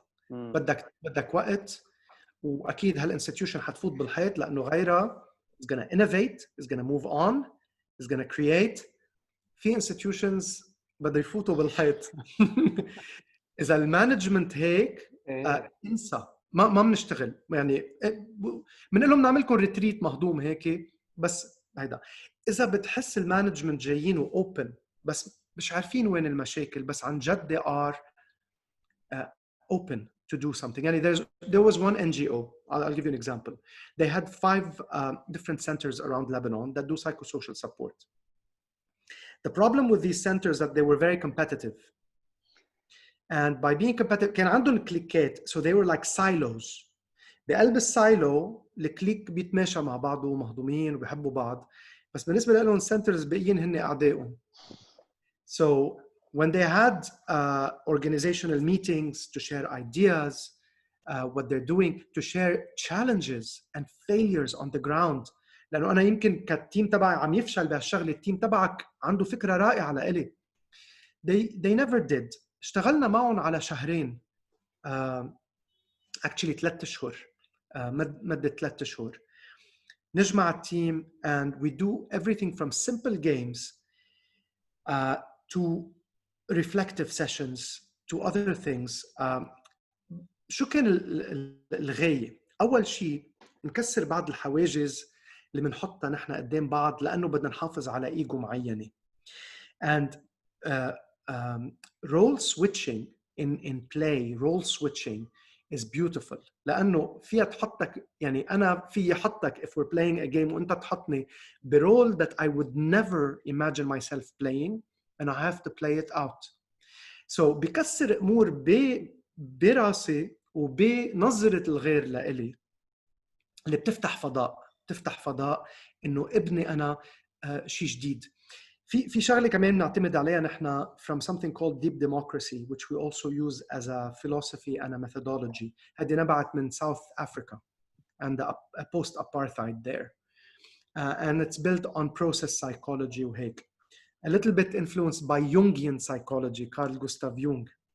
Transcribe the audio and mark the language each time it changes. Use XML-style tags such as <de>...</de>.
<ar>بدك وقت، واكيد هالانستتيوشن حتفوت بالحيط لانه غيرها</ar> <en>is gonna innovate, is gonna move on, is gonna create.</en> <ar>في institutions بده يفوتوا بالحيط. اذا المانجمنت هيك انسى، ما بنشتغل يعني. بنقول لهم نعمل لكم ريتريت مهضوم هيك بس. هيدا اذا بتحس المانجمنت جايين واوبن بس مش عارفين وين المشاكل، بس عن جد</ar> <en>they are open to do something.</en> <ar>يعني</ar> <en>there was one NGO, I'll give you an example. They had 5 different centers around Lebanon that do psychosocial support. The problem with these centers that they were very competitive. And by being competitive</en> <ar>كان عندهم كليكات,</ar> <en>so they were like silos.</en> <ar>بقلب السايلو الكليك بيتماشى مع بعضه ومهضومين وبيحبوا بعض، بس بالنسبة لهم centers بقيين هن أعدائهم.</ar> <en>So when they had organizational meetings to share ideas, what they're doing, to share challenges and failures on the ground.</en> <ar>لأنه أنا يمكن كالتيم تبعي عم يفشل بهالشغلة، التيم تبعك عنده فكرة رائعة لإلي.</ar> <en>They never did.</en> <ar>اشتغلنا معهم على شهرين.</ar> <en>Actually 3</en> <ar>أشهر. مدة 3 أشهر. نجمع التيم</ar> <en>and we do everything from simple games to reflective sessions to other things.</en> <ar>شو كان الغاية؟ أول شيء نكسر بعض الحواجز اللي بنحطها نحن قدام بعض لأنه بدنا نحافظ على إيجو معينة.</ar> <en>And role switching in play, role switching is beautiful.</en> <ar>لأنه فيها تحطك، يعني أنا في حطك</ar> <en>if we're playing a game</en> <ar>وأنت تحطني برول</ar> <en>that I would never imagine myself playing and I have to play it out.</en> <ar>So بكسر أمور براسي وبنظرة الغير لإلي اللي بتفتح فضاء إنه ابني أنا شيء جديد. في شغله كمان نعتمد عليها نحن</ar> <en>from something called deep democracy, which we also use as a philosophy and a methodology.</en> <ar>هذه نبعت من</ar> <en>South Africa and a post-apartheid there. And it's built on process psychology</en> <ar>وهيك.</ar> <en>A little bit influenced by Jungian psychology, Carl Gustav Jung.</en>